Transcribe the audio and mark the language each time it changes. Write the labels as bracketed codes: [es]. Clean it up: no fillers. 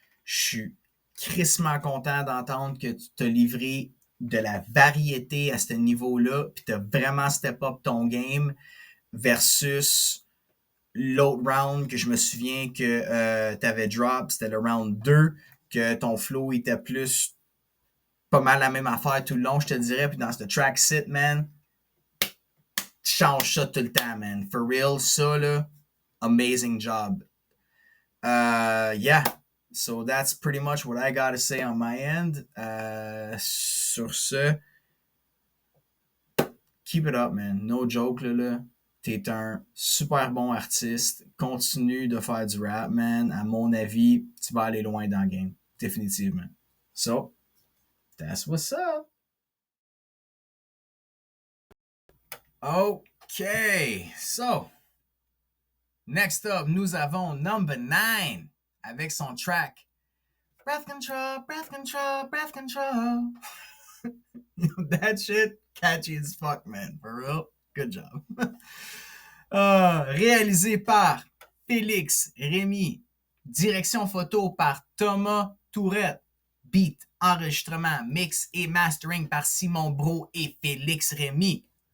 [fr] Je suis crissement content d'entendre que tu t'as livré de la variété à ce niveau-là, puis tu as vraiment [en] step up [fr] ton game versus l'autre round que je me souviens que tu avais drop, c'était le round 2, que ton flow était plus pas mal la même affaire tout le long, je te dirais. Puis dans ce track sit, man, tu changes ça tout le temps, man. [en] For real, [fr] ça, là, [en] amazing job. Yeah. So that's pretty much what I gotta say on my end. [fr] Sur ce, [en] keep it up, man. No joke, là. [fr] T'es un super bon artiste. Continue de faire du rap, man. À mon avis, tu vas aller loin dans le game. Définitivement. [en] So, that's what's up. Okay. So, next up, [fr] nous avons [en] Number 9 [fr] avec son [en] track Breath Control, Breath Control, Breath Control. That shit catchy as fuck, man. For real. Good job. [fr] Réalisé par Félix Rémy. Direction photo par Thomas Tourette. Beat enregistrement, mix et mastering par Simon Bro et Félix Rémy.